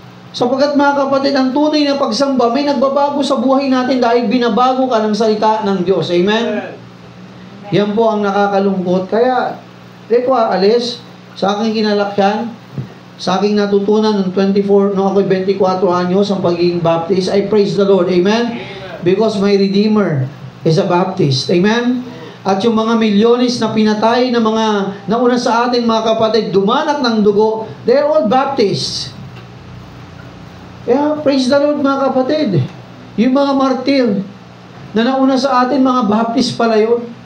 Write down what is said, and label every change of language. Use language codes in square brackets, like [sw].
[tl] Sapagkat mga kapatid, ang tunay na pagsamba, may nagbabago sa buhay natin dahil binabago ka ng salita ng Diyos. Amen? Yan po ang nakakalungkot. Kaya, alis, sa aking kinalakyan, sa aking natutunan ng 24, no ako'y 24 anyos ang pagiging Baptist, [en] I praise the Lord. Amen? Because my Redeemer is a Baptist. Amen? [tl] At yung mga milyones na pinatay na mga nauna sa ating mga kapatid, dumanak ng dugo, [en] they're all Baptists. [tl] Kaya, [en] praise the Lord [tl] mga kapatid. Yung mga martir na nauna sa atin, mga Baptist pala yun.